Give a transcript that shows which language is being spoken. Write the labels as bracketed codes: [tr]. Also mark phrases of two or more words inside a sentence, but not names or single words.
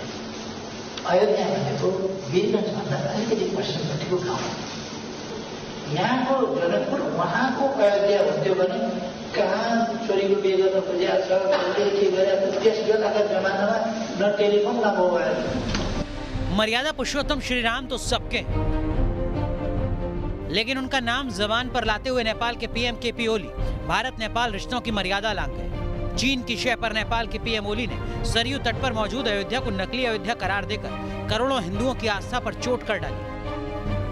[ne] अयोध्या भनेको वीरगञ्जभन्दा अलिकति पश्चिमपट्टिको गाउँ। यहाँको जनकपुर उहाँको अयोध्या हुन्थ्यो भने कहाँ छोरीको बिहे गर्न खोजेको छ, कसले के गरेको छ, त्यस बेलाका जमानामा न टेलिफोन न मोबाइल। [hi] मर्यादा पुरुषोत्तम श्री राम तो सबके हैं, लेकिन उनका नाम जबान पर लाते हुए नेपाल के पीएम केपी ओली भारत नेपाल रिश्तों की मर्यादा लांघ गए। चीन की शय पर नेपाल के पीएम ओली ने सरयू तट पर मौजूद अयोध्या को नकली अयोध्या करार देकर करोड़ों हिंदुओं की आस्था पर चोट कर डाली।